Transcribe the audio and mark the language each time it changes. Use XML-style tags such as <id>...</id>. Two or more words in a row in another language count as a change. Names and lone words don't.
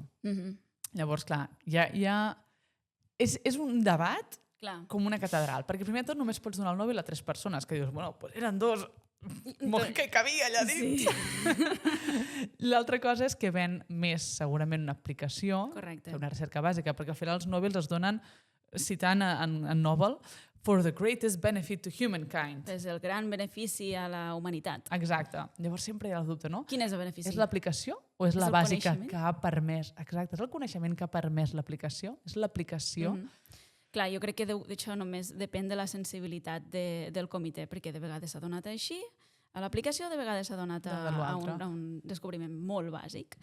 <ca>Llavors, clar, és un debat com una catedral, perquè primer de tot només pots donar el Nobel a 3 persones, que dius,</ca> <es>bueno, pues</es> <ca>eren 2, Mojica hi cabia allà dins. Sí. L'altra cosa és que ven més segurament una aplicació que una recerca bàsica, perquè al final els Nobels es donen, citant en Nobel,</ca> <en>for the greatest benefit to humankind.</en> <ca>És el gran benefici a la humanitat. Exacte. Llavors sempre hi ha el dubte, no? Quin és el benefici? És l'aplicació o és la bàsica que ha permès? Exacte, és el coneixement que ha permès l'aplicació? És l'aplicació? Clar, jo crec que d'això només depèn de la sensibilitat del comitè, perquè de vegades s'ha donat així a l'aplicació, de vegades s'ha donat a un descobriment molt bàsic.</ca>